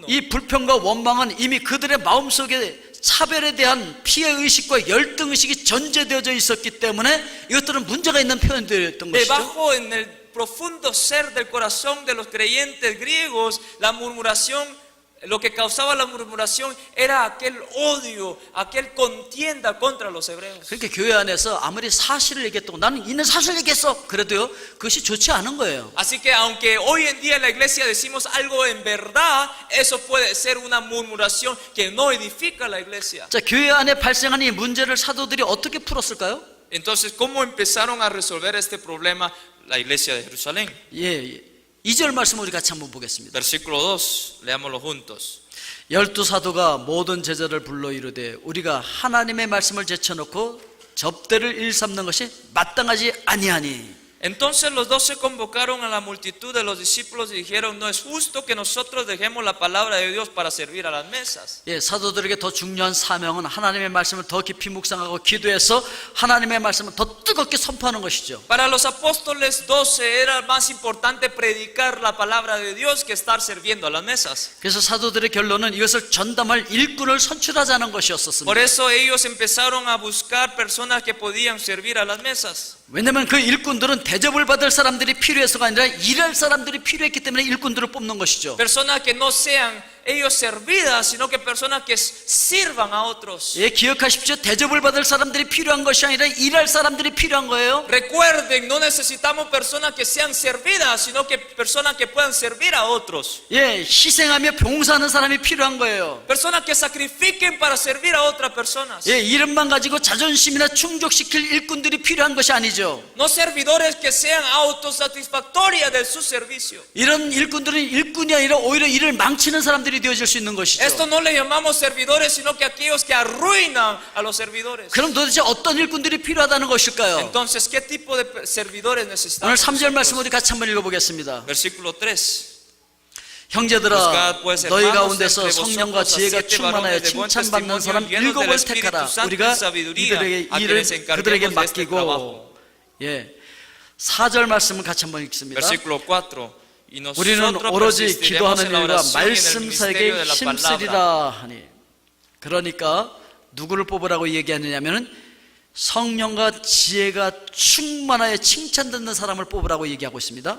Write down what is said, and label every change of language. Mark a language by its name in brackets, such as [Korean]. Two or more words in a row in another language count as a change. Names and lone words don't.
[Korean] 이 불평과 원망은 이미 그들의 마음속에 차별에 대한 피해의식과 열등의식이 전제되어져 있었기 때문에 이것들은 문제가 있는 표현들이었던 것이죠. [Spanish] Debajo en el profundo ser del corazón de los creyentes griegos, la murmuración, lo que causaba la murmuración era aquel odio, aquel contienda contra los hebreos. [Korean] 그러니까 교회 안에서 아무리 사실을 얘기했다고 나는 있는 사실을 얘기했어 그래도요 그것이 좋지 않은 거예요. [Spanish] Así que aunque hoy en día en la iglesia decimos algo en verdad, eso puede ser una murmuración que no edifica a la iglesia. [Korean] 자, 교회 안에 발생한 이 문제를 사도들이 어떻게 풀었을까요? [Spanish] Entonces, ¿cómo empezaron a resolver este problema la iglesia de Jerusalén? [Korean] 예, 2절 말씀 우리 같이 한번 보겠습니다. [Spanish] Versículo 2, leámoslo juntos. [Korean] 12사도가 모든 제자를 불러 이르되 우리가 하나님의 말씀을 제쳐놓고 접대를 일삼는 것이 마땅하지 아니하니. [Spanish] Entonces los 12 convocaron a la multitud de los discípulos y dijeron: no es justo que nosotros dejemos la palabra de Dios para servir a las mesas. [Korean] 예, 사도들에게 더 중요한 사명은 하나님의 말씀을 더 깊이 묵상하고 기도해서 하나님의 말씀을 더 뜨겁게 선포하는 것이죠. [Spanish] Para los apóstoles 12 era más importante predicar la palabra de Dios que estar sirviendo a las mesas. [Korean] 그래서 사도들의 결론은 이것을 전담할 일꾼을 선출하자는 것이었었습니다. [Spanish] Por eso ellos empezaron a buscar personas que podían servir a las mesas. [Korean] 왜냐하면 그 일꾼들은 대접을 받을 사람들이 필요해서가 아니라 일할 사람들이 필요했기 때문에 일꾼들을 뽑는 것이죠. [Spanish] Personas que no sean ellos servidas, sino que personas que sirvan a otros. [Korean] 예, 기억하십시오. 대접을 받을 사람들이 필요한 것이 아니라 일할 사람들이 필요한 거예요. [Spanish] Recuerden, no necesitamos personas que sean servidas, sino que personas que puedan servir a otros. [Korean] 예, 희생하며 봉사하는 사람이 필요한 거예요. [Spanish] Personas que sacrifiquen para servir a otras personas. [Korean] 예, 이름만 가지고 자존심이나 충족시킬 일꾼들이 필요한 것이 아니죠. [Spanish] No servidores que sean autosatisfactorias de su servicio. [Korean] 이런 일꾼들은 일꾼이 아니라 오히려 일을 망치는 사람들이 일꾼들이 되어질 수 있는 것이죠. [Spanish] Esto no le llamamos servidores, sino que aquellos que arruinan a los servidores. [Korean] 그럼 도대체 어떤 일꾼들이 필요하다는 것일까요? [Spanish] Entonces, ¿qué tipo de servidores [Korean] 오늘 [Spanish] necesitamos? [Korean] 3절 말씀 [Spanish] nosotros? [Korean] 우리 같이 한번 읽어보겠습니다. [Spanish] Versículo 3. [Korean] 형제들아, [Spanish] Buscad, pues, [Korean] 너희 [Spanish] hermanos, [Korean] 가운데서 [Spanish] entre [Korean] 성령과 [Spanish] vosotros a [Korean] 지혜가 [Spanish] siete [Korean] 충만하여 [Spanish] varones de buen [Korean] 칭찬받는 사람 [Spanish] testimonio, llenos del [Korean] 7을 [Spanish] Espíritu [Korean] 택하라. [Spanish] Santo y [Korean] 우리가 [Spanish] sabiduría, [Korean] 이들에게 [Spanish] a [Korean] 일을 [Spanish] quienes encarguemos [Korean] 그들에게 [Spanish] de este trabajo. [Korean] 맡기고, 예, 4절 말씀을 같이 한번 읽습니다. [Spanish] Versículo 4. Y [Korean] 우리는 [Spanish] nosotros [Korean] 오로지 [Spanish] persistiremos [Korean] 기도하는 [Spanish] en la [Korean] 일과 [Spanish] oración y en el [Korean] 말씀 [Spanish] ministerio [Korean] 사역에 [Spanish] de la palabra. [Korean] 힘쓰리라 하니. 그러니까 누구를 뽑으라고 얘기하느냐면은 성령과 지혜가 충만하여 칭찬듣는 사람을 뽑으라고 얘기하고 있습니다.